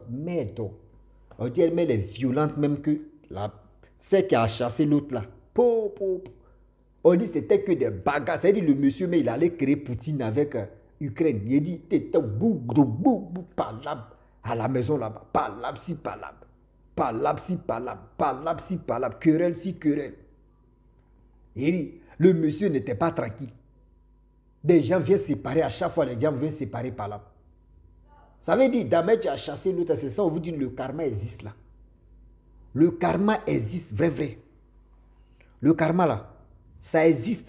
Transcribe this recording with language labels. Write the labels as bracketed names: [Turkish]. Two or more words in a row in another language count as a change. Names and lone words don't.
[French] Mais donc, on dit elle est violente même que celle qui a chassé l'autre là. On dit c'était que des bagarres. C'est-à-dire le monsieur, mais il allait créer Poutine avec Ukraine. Il dit, t'étais palab à la maison là-bas. Palab si palab. Palab si palab. Palab si palab. Querelle si querelle. Il dit, le monsieur n'était pas tranquille. Des gens viennent séparer. À chaque fois, les gens viennent séparer palab. Ça veut dire, d'abord tu as chassé l'autre. C'est ça, on vous dit, le karma existe là. Le karma existe, vrai. Le karma là, ça existe.